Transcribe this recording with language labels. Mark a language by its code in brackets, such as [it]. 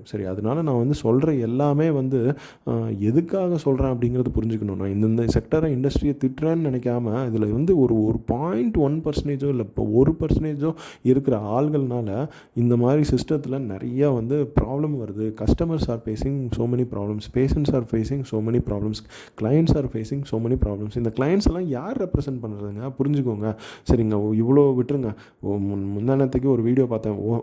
[ta] சரி, அதனால நான் வந்து சொல்கிற எல்லாமே வந்து எதுக்காக சொல்கிறேன் அப்படிங்கிறது புரிஞ்சுக்கணும். நான் இந்த செக்டரை இண்டஸ்ட்ரியை திட்டுறேன்னு நினைக்காம, இதில் வந்து ஒரு 0.1% இல்லை இப்போ 1% இருக்கிற ஆள்கள்னால இந்த மாதிரி சிஸ்டத்தில் நிறையா வந்து ப்ராப்ளம் வருது. [en] Customers are facing so many problems, patients are facing so many problems, clients are facing so many problems. [ta] இந்த clients எல்லாம் யார் ரெப்ரசென்ட் பண்ணுறதுங்க, புரிஞ்சுக்கோங்க. சரிங்க, இவ்வளோ விட்டுருங்க. முந்தானத்துக்கு ஒரு வீடியோ பார்த்தேன்.